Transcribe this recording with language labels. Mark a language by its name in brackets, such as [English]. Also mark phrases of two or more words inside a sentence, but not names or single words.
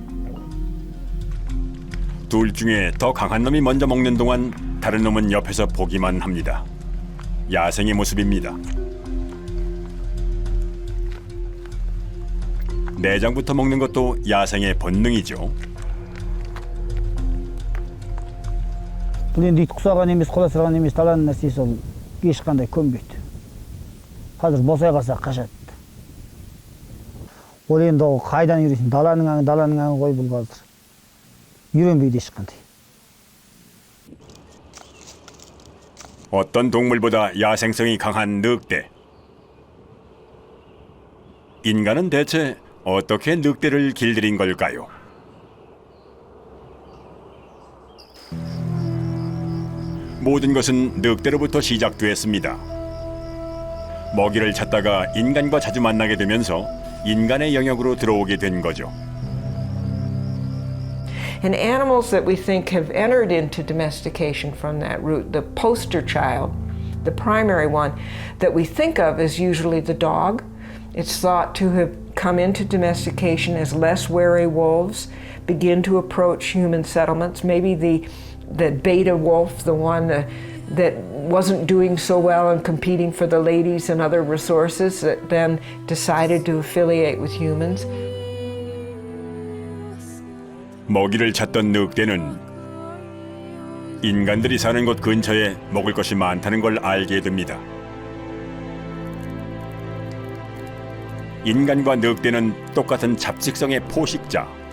[Korean] 둘 중에 더 강한 놈이 먼저 먹는 동안 다른 놈은 옆에서 보기만 합니다. 야생의 모습입니다. 내장부터 먹는 것도 야생의 본능이죠. [Kazakh] Бұл енді ит құсаған емес, құла сырған емес, даланың нәрсесі ол ешқандай көнбейді. Қазір босай қалса қашады. Ол енді ол қайдан үйренсін? Даланың аңы ғой бұл қазір. үйrenбейді ешқандай. [Korean] 어떤 동물보다 야생성이 강한 늑대. 인간은 대체 어떻게 늑대를 길들인 걸까요? 모든 것은 늑대로부터 시작되었습니다. 먹이를 찾다가 인간과 자주 만나게 되면서 인간의 영역으로 들어오게 된 거죠. [English] And animals that we think have entered into domestication from that route, the poster child, the primary one that we think of is usually the dog. It's thought to have come into domestication as less wary wolves begin to approach human settlements. Maybe the beta wolf, the one that wasn't doing so well and competing for the ladies and other resources, that then decided to affiliate with humans. [Korean] 먹이를 찾던 늑대는 인간들이 사는 곳 근처에 먹을 것이 많다는 걸 알게 됩니다. 인간과 늑대는 똑같은 잡식성의 포식자.